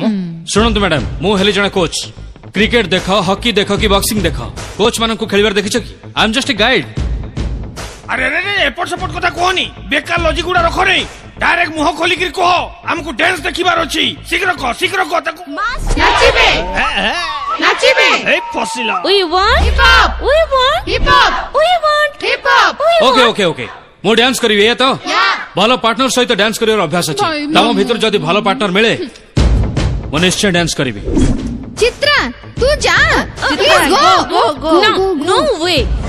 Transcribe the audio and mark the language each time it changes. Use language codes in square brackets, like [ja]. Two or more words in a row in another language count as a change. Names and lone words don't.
[or] ଶୁଣନ୍ତୁ ମ୍ୟାଡାମ ମୁଁ ହେଲି ଜଣେ କୋଚ୍ କ୍ରିକେଟ ଦେଖ ହକି ଦେଖ କି ବକ୍ସିଂ ଦେଖ କୋଚ୍ ମାନଙ୍କୁ ଖେଳିବାର ଦେଖିଛ କି [en] I am just a guide [or] ଆରେ ରେ ଏପଟ ସେପଟ କଥା କୁହନି ବେକାର ଲଜିକ ଗୁଡା ରଖ ନାହିଁ ଡାଇରେକ୍ଟ ମୁହଁ ଖୋଲିକିରି କହ ଆମକୁ ଡ୍ୟାନ୍ସ ଦେଖିବାର ଅଛି ଶୀଘ୍ର କହ ତାକୁ ନାଚିବେ ନାଚିବେ ଏଇ ଫସିଲା [en] We want hip hop. We want hip hop. We want hip hop. [or] ଓକେ ଓକେ ଓକେ ମୁଁ ଡ୍ୟାନ୍ସ କରିବି ଏ ତ ଭଲ ପାର୍ଟନର ସହିତ ଡ୍ୟାନ୍ସ କରିବାର ଅଭ୍ୟାସ ଅଛି ତମ ଭିତରୁ ଯଦି ଭଲ ପାର୍ଟନର ମିଳେ ମୁଁ ନିଶ୍ଚୟ ଡ୍ୟାନ୍ସ କରିବି ଚିତ୍ରା ତୁ ଯା [en] please go go. No way.